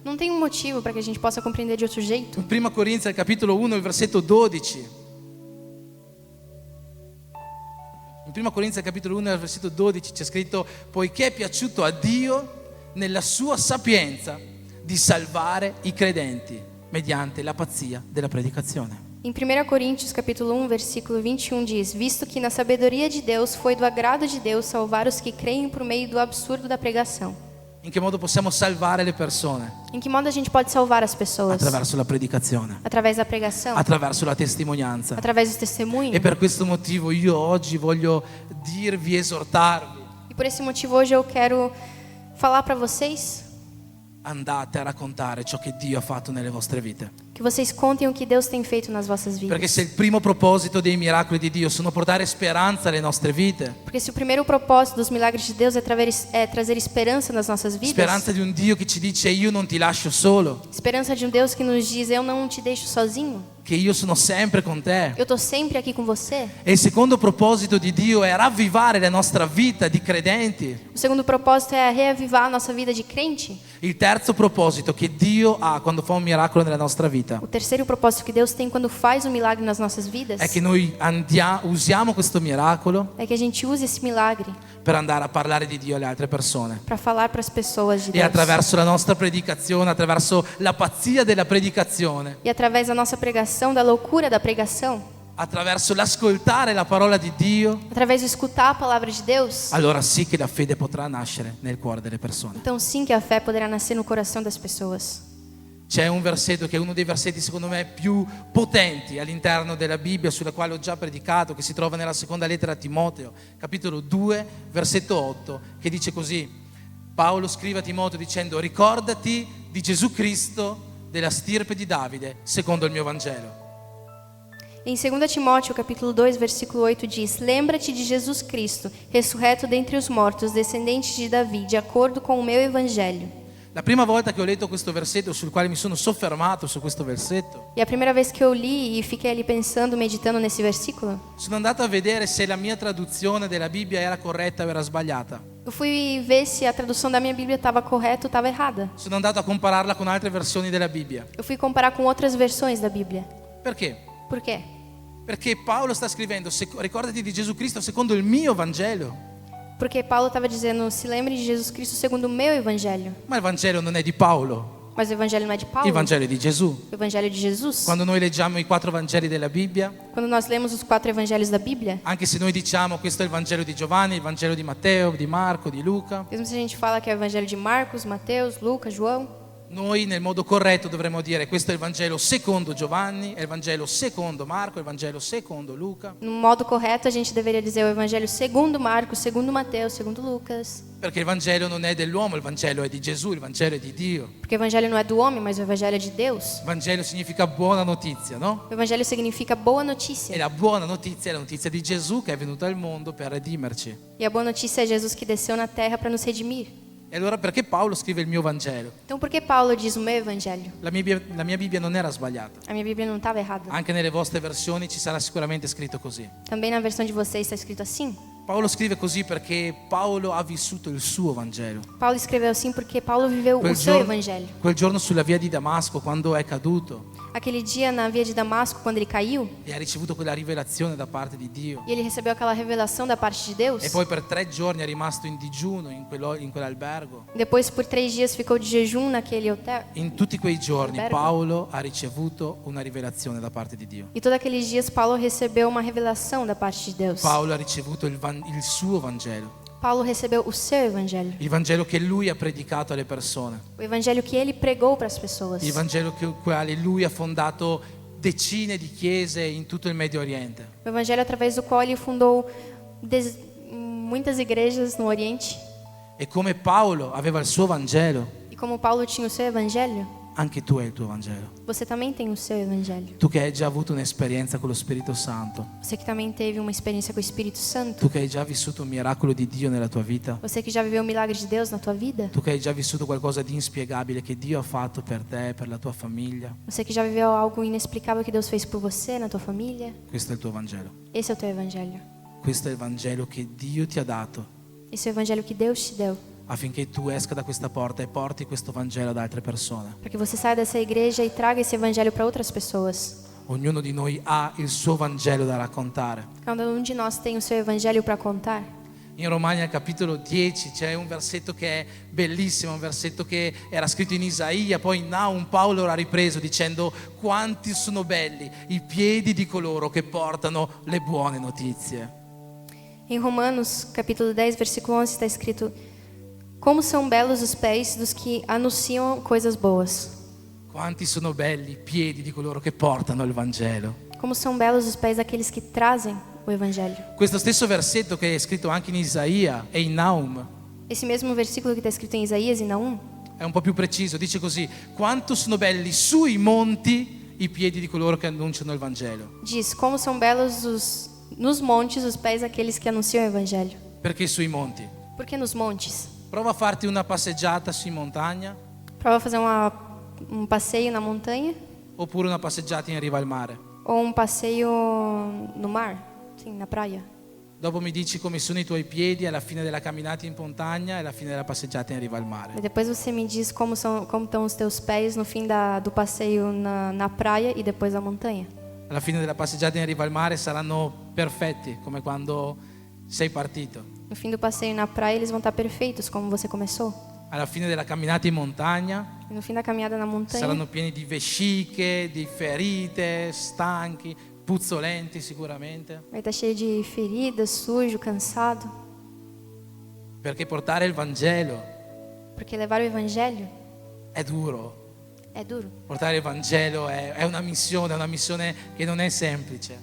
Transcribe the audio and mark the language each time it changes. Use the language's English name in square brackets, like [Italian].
[Portuguese] Não tem um motivo para que a gente possa compreender de outro jeito. [Italian] In 1 Corinzi al capitolo 1, il versetto 12. In 1 Corinzi al capitolo 1, al versetto 12 c'è scritto: poiché è piaciuto a Dio nella sua sapienza di salvare i credenti mediante la pazzia della predicazione. [Portuguese] Em 1 Coríntios capítulo 1, versículo 21 diz: visto que na sabedoria de Deus foi do agrado de Deus salvar os que creem por meio do absurdo da pregação. [Italian] In che modo possiamo salvare le persone? [Portuguese] Em que modo a gente pode salvar as pessoas? [Italian] Attraverso la predicazione, [Portuguese] Através da pregação, [Italian] attraverso la testimonianza. [Portuguese] através dos testemunhos. [Italian] E per questo motivo io oggi voglio dirvi, esortarvi: [Portuguese] E por esse motivo hoje eu quero falar para vocês [Italian] andate a raccontare ciò che Dio ha fatto nelle vostre vite. [Portuguese] que vocês contem o que Deus tem feito nas vossas vidas. [Italian] Perché se il primo proposito dei miracoli di Dio sono portare speranza alle nostre vite, [Portuguese] Porque se o primeiro propósito dos milagres de Deus é trazer esperança nas nossas vidas, [Italian] speranza di un Dio che ci dice io non ti lascio solo, [Portuguese] esperança de um Deus que nos diz: eu não te deixo sozinho, [Italian] che io sono sempre con te. [Portuguese] eu estou sempre aqui com você. [Italian] E il secondo proposito di Dio è ravvivare la nostra vita di credenti. [Portuguese] O segundo propósito é reavivar a nossa vida de crente. [Italian] Il terzo proposito che Dio ha quando fa un miracolo nella nostra vita [Portuguese] O terceiro propósito que Deus tem quando faz um milagre nas nossas vidas [Italian] è che noi usiamo questo miracolo [Portuguese] é que a gente use esse milagre [Italian] per andare a parlare di Dio alle altre persone. [Portuguese] para falar para as pessoas de [Italian] E [Portuguese] Deus. [Italian] attraverso la nostra predicazione, attraverso la pazzia della predicazione, [Portuguese] E através da nossa pregação, da loucura da pregação, [Italian] attraverso l'ascoltare la parola di Dio, [Portuguese] através de escutar a palavra de Deus, [Italian] allora sì che la fede potrà nascere nel cuore delle persone. [Portuguese] então sim que a fé poderá nascer no coração das pessoas. [Italian] C'è un versetto che è uno dei versetti secondo me più potenti all'interno della Bibbia, sulla quale ho già predicato, che si trova nella seconda lettera a Timoteo, capitolo 2, versetto 8, che dice così: Paolo scrive a Timoteo dicendo: ricordati di Gesù Cristo, della stirpe di Davide, secondo il mio Vangelo. [Portuguese] Em 2 Timóteo, capítulo 2, versículo 8 diz: Lembra-te de Jesus Cristo, ressurreto dentre os mortos, descendente de Davi, de acordo com o meu evangelho. [Italian] La prima volta che ho letto questo versetto, sul quale mi sono soffermato su questo versetto, [Portuguese] E a primeira vez que eu li e fiquei ali pensando, meditando nesse versículo, [Italian] sono andato a vedere se la mia traduzione della Bibbia era corretta o era sbagliata. [Portuguese] eu fui ver se a tradução da minha Bíblia estava correta ou estava errada. [Italian] Sono andato a compararla con altre versioni della Bibbia. [Portuguese] Eu fui comparar com outras versões da Bíblia. [Italian] Perché? [Portuguese] Por quê? [Italian] Perché Paolo sta scrivendo: ricordati di Gesù Cristo secondo il mio Vangelo. [Portuguese] Porque Paulo estava dizendo: se lembre de Jesus Cristo segundo o meu evangelho. [Italian] Ma il Vangelo non è di Paolo, [Portuguese] Mas o evangelho não é de Paulo, [Italian] il Vangelo è di Gesù. [Portuguese] o evangelho de Jesus. [Italian] Quando noi leggiamo i 4 Vangeli della Bibbia, [Portuguese] Quando nós lemos os 4 evangelhos da Bíblia, [Italian] anche se noi diciamo questo è il Vangelo di Giovanni, il Vangelo di Matteo, di Marco, di Luca, [Portuguese] mesmo se a gente fala que é o evangelho de Marcos, Mateus, Lucas, João, [Italian] noi nel modo corretto dovremmo dire questo è il Vangelo secondo Giovanni, è il Vangelo secondo Marco, è il Vangelo secondo Luca, [Portuguese] no modo correto a gente deveria dizer o evangelho segundo Marcos, segundo Mateus, segundo Lucas. [Italian] perché il Vangelo non è dell'uomo, il Vangelo è di Gesù, il Vangelo è di Dio. [Portuguese] Porque o evangelho não é do homem, mas o evangelho é de Deus. [Italian] Il Vangelo significa buona notizia, no? [Portuguese] O evangelho significa boa [Italian] E [Portuguese] notícia. [Italian] la buona notizia è la notizia di Gesù che è venuto al mondo per redimerci. [Portuguese] E a boa notícia é Jesus que desceu na terra para nos redimir. [Italian] E allora perché Paolo scrive il mio Vangelo? [Portuguese] Então por que Paulo diz o meu evangelho? [Italian] La mia Bibbia non era sbagliata. [Portuguese] A minha Bíblia não estava errada. [Italian] Anche nelle vostre versioni ci sarà sicuramente scritto così. [Portuguese] Também na versão de vocês está escrito assim. [Italian] Paolo scrive così perché Paolo ha vissuto il suo Vangelo. [Portuguese] Paulo escreveu assim porque Paulo viveu o seu evangelho. [Italian] Quel giorno sulla via di Damasco, quando è caduto [Portuguese] Aquele dia na via de Damasco, quando ele caiu, [Italian] e ha ricevuto quella rivelazione da parte di Dio. [Portuguese] e ele recebeu aquela revelação da parte de Deus. [Italian] E poi per 3 giorni è rimasto in digiuno in quell'albergo. [Portuguese] Depois, por 3 dias, ficou de jejum naquele hotel. [Italian] In tutti quei giorni Albergo. Paolo ha ricevuto una rivelazione da parte di Dio. [Portuguese] E todos aqueles dias, Paulo recebeu uma revelação da parte de Deus. [Italian] Paolo ha ricevuto il suo Vangelo, [Portuguese] Paulo recebeu o seu evangelho. [Italian] il Vangelo che lui ha predicato alle persone, [Portuguese] O evangelho que ele pregou para as pessoas. [Italian] il Vangelo con il quale lui ha fondato decine di chiese in tutto il Medio Oriente. [Portuguese] O evangelho através do qual ele fundou muitas igrejas no Oriente. [Italian] E come Paolo aveva il suo Vangelo, [Portuguese] E como Paulo tinha o seu evangelho, [Italian] anche tu hai il tuo Vangelo. [Portuguese] você também tem o seu evangelho. [Italian] Tu che hai già avuto un'esperienza con lo Spirito Santo, [Portuguese] Você que também teve uma experiência com o Espírito Santo. [Italian] tu che hai già vissuto un miracolo di Dio nella tua vita, [Portuguese] Você que já viveu o milagre de Deus na tua vida. [Italian] tu che hai già vissuto qualcosa di inspiegabile che Dio ha fatto per te, per la tua famiglia, [Portuguese] Você que já viveu algo inexplicável que Deus fez por você, na tua família. [Italian] questo è il tuo Vangelo. [Portuguese] Esse é o teu evangelho. [Italian] Questo è il Vangelo che Dio ti ha dato [Portuguese] Esse é o evangelho que Deus te deu. [Italian] affinché tu esca da questa porta e porti questo Vangelo ad altre persone. [Portuguese] Para que você saia dessa igreja e traga esse evangelho para outras pessoas. [Italian] Ognuno di noi ha il suo Vangelo da raccontare. [Portuguese] Cada um de nós tem o seu evangelho para contar. [Italian] In Romani al capitolo 10 c'è un versetto che è bellissimo, un versetto che era scritto in Isaia, poi in Naum Paolo l'ha ripreso dicendo: quanti sono belli i piedi di coloro che portano le buone notizie. [Portuguese] Em Romanos, capítulo 10, versículo 11, está escrito: Como são belos os pés dos que anunciam coisas boas. [Italian] Quanti sono belli i piedi di coloro che portano il Vangelo. [Portuguese] Como são belos os pés daqueles que trazem o evangelho. [Italian] Questo stesso versetto che è scritto anche in Isaia e in Naum [Portuguese] Esse mesmo versículo que está escrito em Isaías e Naum [Italian] è un po' più preciso, dice così: quanto sono belli sui monti i piedi di coloro che annunciano il Vangelo. [Portuguese] diz: Como são belos nos montes os pés daqueles que anunciam o evangelho. [Italian] Perché sui monti? [Portuguese] Por que nos montes? [Italian] Prova a farti una passeggiata su in montagna [Portuguese] Prova fazer um passeio na montanha [Italian] oppure una passeggiata in riva al mare. [Portuguese] ou um passeio no mar, sim, na praia. [Italian] Dopo mi dici come sono i tuoi piedi alla fine della camminata in montagna e alla fine della passeggiata in riva al mare. [Portuguese] E depois você me diz como estão os teus pés no fim do passeio na praia e depois da montanha. [Italian] Alla fine della passeggiata in riva al mare saranno perfetti, come quando sei partito. [Portuguese] No fim do passeio na praia eles vão estar perfeitos como você começou. [Italian] Alla fine della camminata in montagna [Portuguese] E no fim da caminhada na montanha [Italian] saranno pieni di vesciche, di ferite, stanchi, puzzolenti sicuramente, [Portuguese] vai estar cheio de feridas, sujo, cansado, [Italian] perché portare il Vangelo [Portuguese] porque levar o evangelho [Italian] è duro. [Portuguese] é duro. [Italian] Portare il Vangelo è una missione che non è semplice.